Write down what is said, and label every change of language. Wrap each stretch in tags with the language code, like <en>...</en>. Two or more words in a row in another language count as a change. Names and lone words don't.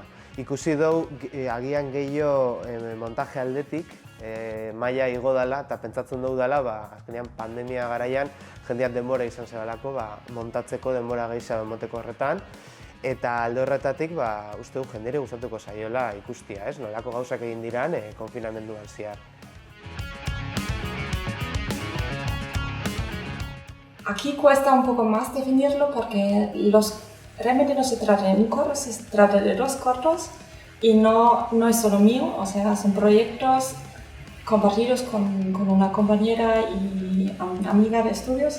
<eu>Ikusi dugu agian gehiago montaje aldetik maila igo dela eta pentsatzen dugu dela azkenean pandemia garaian jendeak denbora izan zebalako montatzeko denbora gehiago emoteko horretan. Eta alde horretatik uste du jendere gustatuko zaiola ikustia, nolako gauzak egin diran konfinamenduan zehar.</eu> <es>Aquí cuesta un poco más definirlo porque realmente no se trata de un corto, se trata de 2 cortos y no es solo mío, o sea, son proyectos compartidos con una compañera y amiga de estudios.</es>